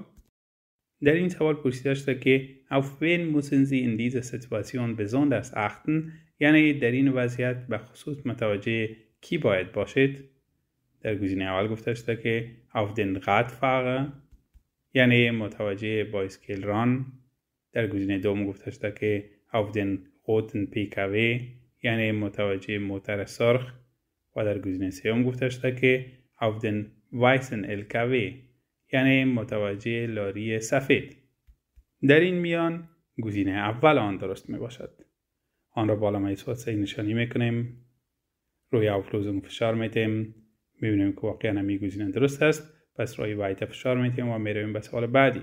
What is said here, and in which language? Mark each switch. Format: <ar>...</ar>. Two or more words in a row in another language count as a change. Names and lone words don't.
<fa>در این سوال پرسیده شده که</fa> <de>auf wen müssen Sie in dieser Situation besonders achten</de> <fa>یعنی در این وضعیت به خصوص متوجه کی باید باشید. در گزینه اول گفته شده که</fa> <de>auf den Radfahrer</de> <fa>یعنی متوجه بایسکل ران. در گزینه دوم گفته شده که</fa> <de>auf den roten PKW</de> <fa>یعنی متوجه موتر سرخ و در گزینه سوم گفته شده که</fa> <de>auf den weißen LKW</de> <fa>یعنی متوجه لاری سفید. در این میان گزینه اول آن درست می باشد. آن را بالا اثبات صحیح نشانی میکنیم. روی Auflösung فشار میتیم. میبینیم که واقعا همین گزینه درست است. پس روی weiter فشار میتیم و میرویم به سوال بعدی.</fa>